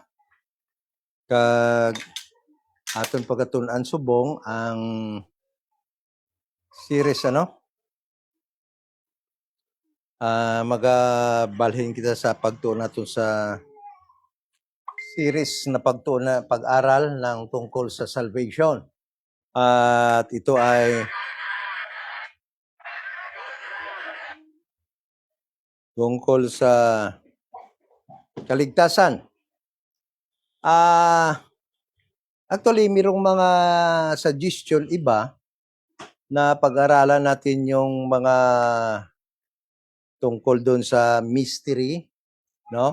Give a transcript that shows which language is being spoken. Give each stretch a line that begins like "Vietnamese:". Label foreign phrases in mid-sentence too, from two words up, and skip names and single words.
Hiligaynon: Kag aton pagkatun-an subong ang series magabalhin kita sa pagtuon naton sa series na pagtuon na
Filipino: pag-aral ng tungkol sa
Hiligaynon: salvation.
Filipino: At ito ay tungkol sa kaligtasan. Actually, mayroong mga suggestion iba na pag-aralan natin yung mga tungkol doon sa mystery, no?